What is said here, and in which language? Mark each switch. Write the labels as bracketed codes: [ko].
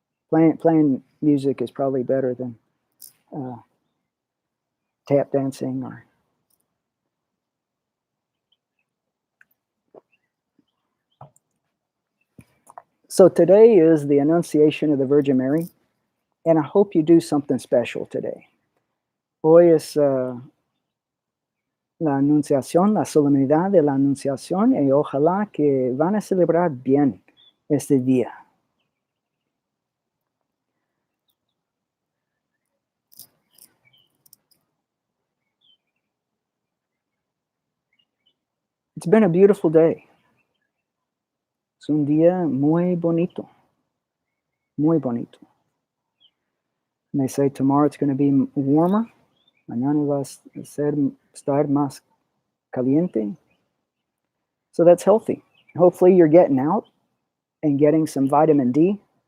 [en] Playing music is probably better than tap dancing or. So today is the Annunciation of the Virgin Mary, and I hope you do something special today. [es] Hoy es la Anunciación, la solemnidad de la Anunciación, y ojalá que van a celebrar bien este día. [en] It's been a beautiful day. [es] Es un día muy bonito. Muy bonito. [en] And they say tomorrow it's going to be warmer. [es] Mañana va a estar más caliente. [en] So that's healthy. Hopefully you're getting out and getting some vitamin D.